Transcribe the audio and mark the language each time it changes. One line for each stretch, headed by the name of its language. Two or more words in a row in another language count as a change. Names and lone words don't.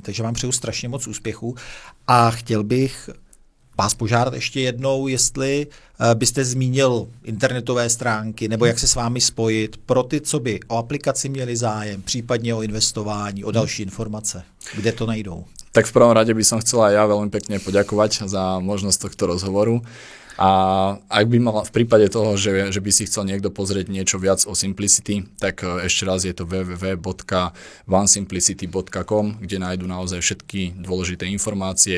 Czech: Takže vám přeju strašně moc úspěchů a chtěl bych vás požádat ještě jednou, jestli byste zmínil internetové stránky nebo jak se s vámi spojit pro ty, co by o aplikaci měli zájem, případně o investování, o další informace. Kde to najdou?
Slovak: Tak v prvom rade by som chcel aj ja veľmi pekne poďakovať za možnosť tohto rozhovoru. A ak by mal v prípade toho, že by si chcel niekto pozrieť niečo viac o Simplicity, tak ešte raz je to www.vansimplicity.com, kde nájdu naozaj všetky dôležité informácie.